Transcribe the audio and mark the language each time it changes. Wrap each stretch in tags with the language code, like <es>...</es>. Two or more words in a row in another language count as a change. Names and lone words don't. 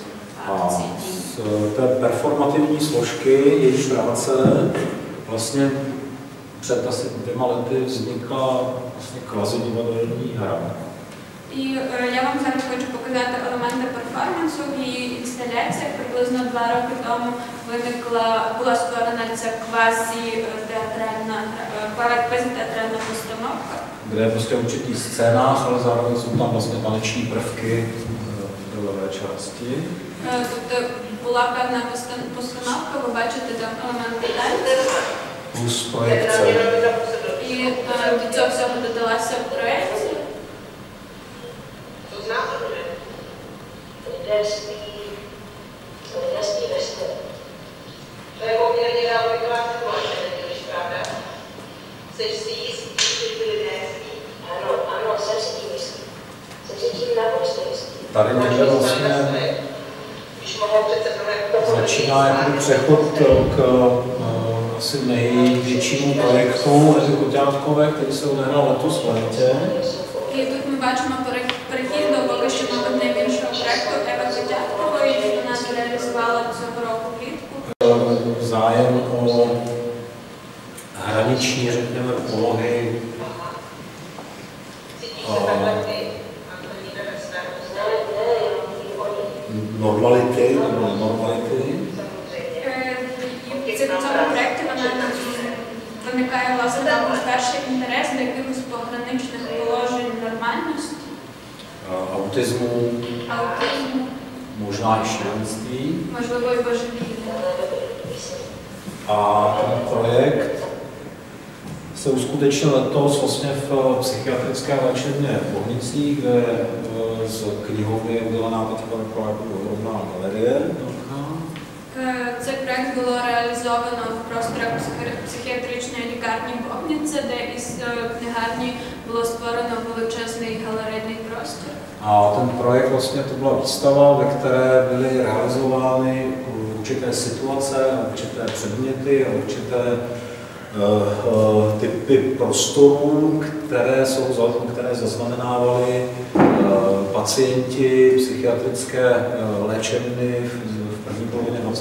<cs>A z té performativní složky její práce vlastně před asi 2 lety vznikla vlastně kvazodivadelní hra.</cs> <uk>І я вам зараз хочу показати елементи перформансу. В її інсталяціях приблизно 2 роки тому була створена ця квазітеатральна постановка.</uk> <cs>Kde je prostě určitý scénář, ale zároveň jsou tam vlastně taneční prvky v levé části.</cs> <uk>Тобто була певна постановка, ви бачите там елементи танцю.</uk> <cs>Plus projekce.</cs> <uk>І до цього всього додалася проекція.</uk> <cs>Lidastý vestr. To je poměrně nároková situace, nevíš, pravda? Jseš si jistý, že ty lidé spí? Ano, jsem si tím jistý. Jsem si tím naprosto jistý. Tady někde vlastně začíná jako přechod k asi největšímu projektu Evy Koťátkové, který se odehrál letos v létě.</cs> <uk>І тут ми бачимо перехід до поки що найбільшого проєкту Еви Котяткової, який вона реалізувала цього року влітку.</uk> <cs>Zájem o hraniční, řekněme, polohy normality nebo nenormality.</cs> <uk>І в цьому проєкті виникає, власне, перший інтерес до якихось пограничних положень нормальності.</uk> <cs>Autismu, možná i šílenství.</cs> <uk>Можливо, і божевілля.</uk> <cs>A ten projekt se uskutečnil letos vlastně v psychiatrické léčebně v Bohnicích, kde z knihovny je udělaná taková ohromná galerie.</cs> <uk>Цей проєкт було реалізовано в просторах психіатричної лікарні Богнице, де із книгарні було створено величезний галерейний простір.</uk> <cs>A ten projekt vlastně to byla výstava, ve které byly realizovány určité situace, určité předměty a určité typy prostorů, které zaznamenávali pacienti psychiatrické léčebny v první polovině 20.</cs>